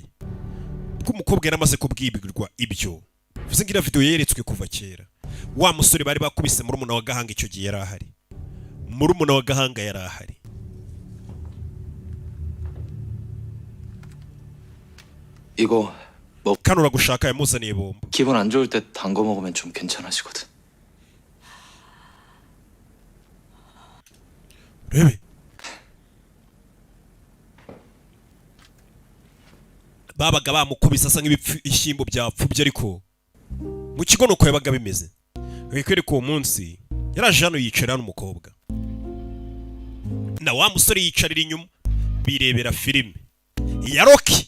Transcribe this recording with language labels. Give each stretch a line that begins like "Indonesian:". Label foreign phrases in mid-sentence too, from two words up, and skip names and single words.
Kinyarwanda: kuko umukobwa yari amaze kubwibwirwa ibyo bivuze ngo iriya video yeretswe kuva kera. wa musore bari bakubise murumuna wa gahanga icyo gihe yari ahari. murumuna wa gahanga yari ahari.
Korean: 이거
Kinyarwanda: kano uragushaka yamuzaniye bombo.
Korean: 기분 안 좋을 때 단 거 먹으면 좀 괜찮아지거든.
Kinyarwanda: rebe babaga bamukubise asa nk'ibishyimbo byapfubye ariko mu kigo nuko yabaga bimeze. Wikwereka uwo munsi yaraje hano yicara n'umukobwa na wa musore yicarira inyuma birebera filime ya Rocky.